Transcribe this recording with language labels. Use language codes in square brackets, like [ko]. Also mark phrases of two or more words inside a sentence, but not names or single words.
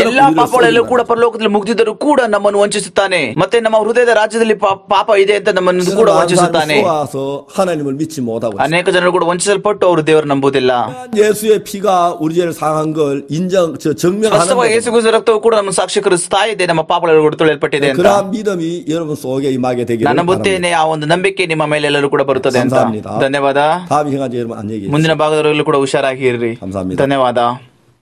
[kn] ಎಲ್ಲಾ [ko] 우리를 [kn] ಪಾಪಗಳೆಲ್ಲೂ ಕೂಡ [ko] 속인다. [kn] ಪರಲೋಕದಲ್ಲಿ ಮುಗ್ದಿದ್ದರೂ ಕೂಡ ನಮ್ಮನ್ನು ವಂಚಿಸುತ್ತಾನೆ. ಮತ್ತೆ ನಮ್ಮ ಹೃದಯದ ರಾಜ್ಯದಲ್ಲಿ ಪಾಪ ಇದೆ ಅಂತ ನಮ್ಮನ್ನು ಕೂಡ ವಂಚಿಸುತ್ತಾನೆ. [ko] 속아서 하나님을 믿지 못하고 있어요. [kn] ಅನೇಕ ಜನರು ಕೂಡ ವಂಚಿಸಲ್ಪಟ್ಟು ಅವರು ದೇವರು ನಂಬುವುದಿಲ್ಲ. [ko] 예수의 피가 우리 죄를 상한 걸 증명하는 [kn] ವಾಸ್ತವವಾಗಿ ಯೇಸು ಕ್ರಿಸ್ತನ ರಕ್ತವು ಕೂಡ ನಮ್ಮ ಸಾಕ್ಷೀಕರಿಸ್ತಾ ಇದೆ, ನಮ್ಮ ಪಾಪಗಳು ಕೂಡ ತೊಳೆಯಲ್ಪಟ್ಟಿದೆ ಅಂತ. [ko] 그러한 믿음이 여러분 속에 임하게 되기를 [kn] ನಾನು [ko] 바랍니다. [kn] ನಂಬುತ್ತೇನೆ ಆ ಒಂದು ನಂಬಿಕೆ ನಿಮ್ಮ ಮೇಲೆ ಎಲ್ಲರೂ ಕೂಡ ಬರುತ್ತದೆ ಅಂತ. [ko] 감사합니다. [kn] ಧನ್ಯವಾದ. [ko] 다음 시간에 여러분 안녕히 계세요. [kn] ಮುಂದಿನ ಭಾಗದಲ್ಲೂ ಕೂಡ ಹುಷಾರಾಗಿ ಇರ್ರಿ. [ko] 감사합니다. [kn] ಧನ್ಯವಾದ.